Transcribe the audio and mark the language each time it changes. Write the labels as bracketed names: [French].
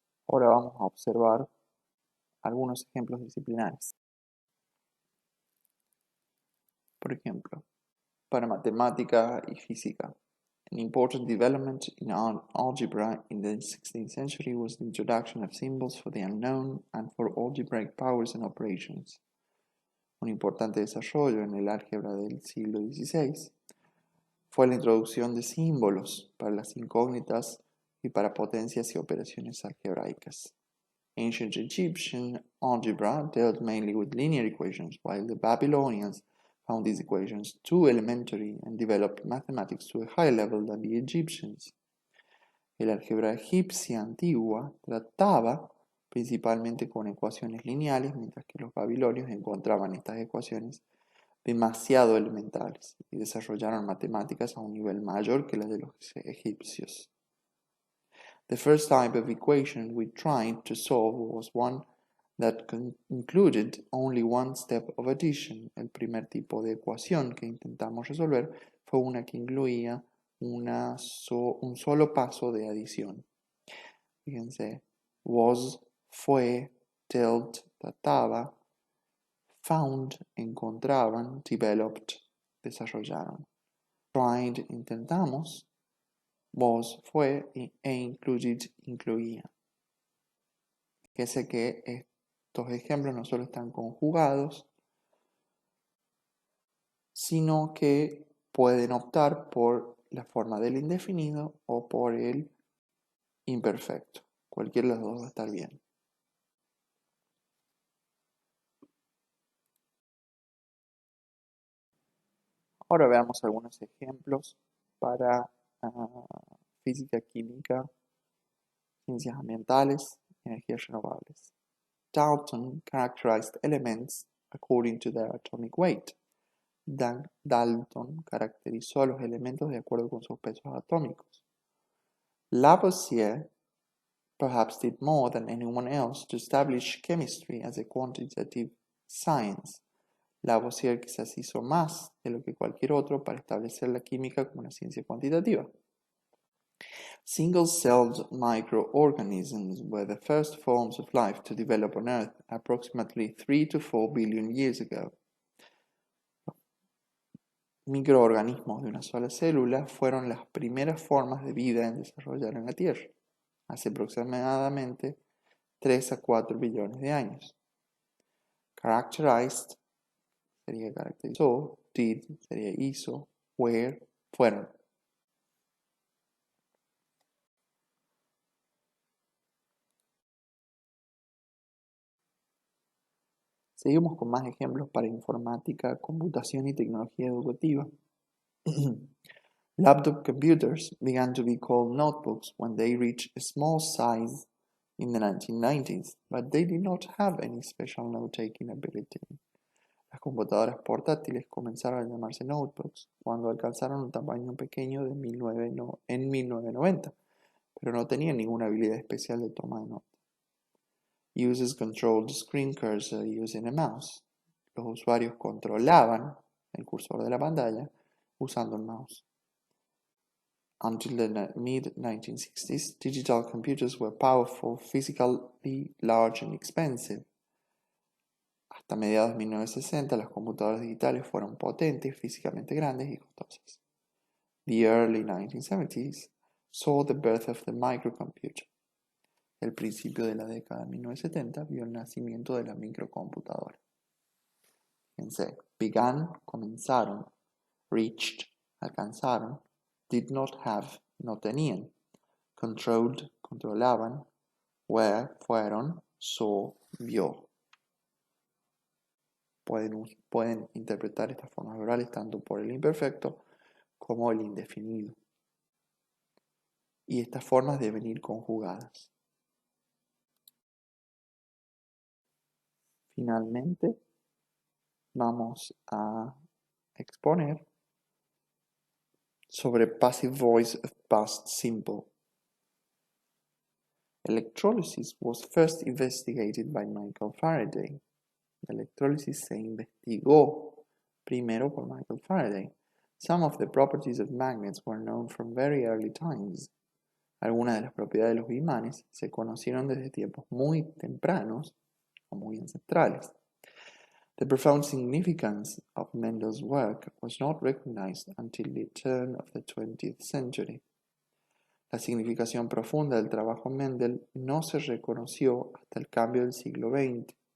[Spanish] Ahora vamos a observar algunos ejemplos disciplinares. Por ejemplo, para matemática y física. [English] An important development in algebra in the 16th century was the introduction of symbols for the unknown and for algebraic powers and operations. [Spanish] Un importante desarrollo en el álgebra del siglo XVI fue la introducción de símbolos para las incógnitas y para potencias y operaciones algebraicas. [English] Ancient Egyptian algebra dealt mainly with linear equations, while the Babylonians found these equations too elementary and developed mathematics to a higher level than the Egyptians. [Spanish] El álgebra egipcia antigua trataba principalmente con ecuaciones lineales, mientras que los babilonios encontraban estas ecuaciones demasiado elementales y desarrollaron matemáticas a un nivel mayor que las de los egipcios. [English] The first type of equation we tried to solve was one that included only one step of addition. [Spanish] El primer tipo de ecuación que intentamos resolver fue una que incluía un solo paso de adición. Fíjense, was, fue, dealt, trataba, found, encontraban, developed, desarrollaron. Tried, intentamos, was, fue, e included, incluía. Fíjense que estos ejemplos no solo están conjugados, sino que pueden optar por la forma del indefinido o por el imperfecto. Cualquiera de los dos va a estar bien. Ahora veamos algunos ejemplos para física, química, ciencias ambientales, energías renovables. [English] Dalton characterized elements according to their atomic weight. [Spanish] Dalton caracterizó los elementos de acuerdo con sus pesos atómicos. [English] Lavoisier perhaps did more than anyone else to establish chemistry as a quantitative science. [Spanish] Lavoisier quizás hizo más de lo que cualquier otro para establecer la química como una ciencia cuantitativa. [English] Single-celled microorganisms were the first forms of life to develop on Earth approximately 3 to 4 billion years ago. [Spanish] Microorganismos de una sola célula fueron las primeras formas de vida en desarrollar en la Tierra, hace aproximadamente 3 a 4 billones de años. Characterized sería caracterizó, did sería hizo, were fueron. Seguimos con más ejemplos para informática, computación y tecnología educativa. [English] Laptop computers began to be called notebooks when they reached a small size in the 1990s, but they did not have any special note-taking ability. [Spanish] Las computadoras portátiles comenzaron a llamarse notebooks cuando alcanzaron un tamaño pequeño en 1990, pero no tenían ninguna habilidad especial de toma de notas. [English] Users controlled the screen cursor using a mouse. [Spanish] Los usuarios controlaban el cursor de la pantalla usando un mouse. [English] Until the mid-1960s, digital computers were powerful, physically large and expensive. [Spanish] Hasta mediados de 1960, las computadoras digitales fueron potentes, físicamente grandes y costosas. [English] The early 1970s saw the birth of the microcomputer. [Spanish] El principio de la década de 1970 vio el nacimiento de la microcomputadora. Fíjense, began, comenzaron, reached, alcanzaron, [English] did not have, [Spanish] no tenían, controlled, controlaban, were, fueron, saw, vio. Pueden interpretar estas formas verbales tanto por el imperfecto como el indefinido. Y estas formas deben ir conjugadas. Finalmente, vamos a exponer sobre [English] passive voice of past simple. Electrolysis was first investigated by Michael Faraday. [Spanish] La electrólisis se investigó primero por Michael Faraday. [English] Some of the properties of magnets were known from very early times. [Spanish] Algunas de las propiedades de los imanes se conocieron desde tiempos muy tempranos o muy ancestrales. [English] The profound significance of Mendel's work was not recognized until the turn of the 20th century. [Spanish] La significación profunda del trabajo Mendel no se reconoció hasta el cambio del siglo XX.